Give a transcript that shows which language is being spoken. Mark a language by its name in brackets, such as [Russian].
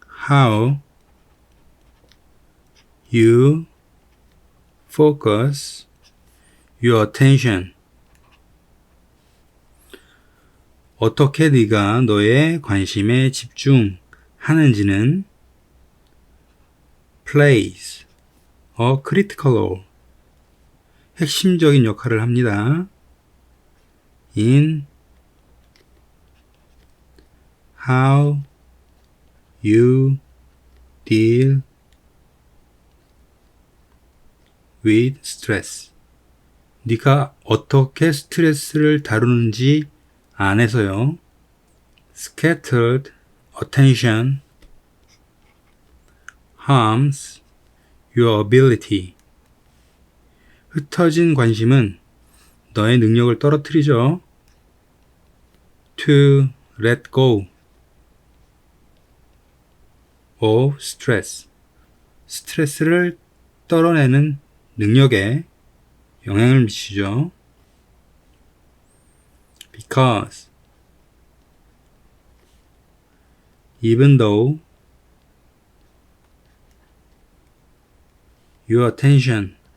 [English] How you focus your attention. [Korean] 어떻게 네가 너의 관심에 집중하는지는 [English] plays a critical role. [Korean] 핵심적인 역할을 합니다. [English] in how you deal with stress. [Korean] 네가 어떻게 스트레스를 다루는지 안에서요. [English] Scattered attention harms your ability. [Korean] 흩어진 관심은 너의 능력을 떨어뜨리죠. [English] To let go of stress. [Korean] 스트레스를 떨어내는 능력에 영향을 미치죠. [English] Because even though your attention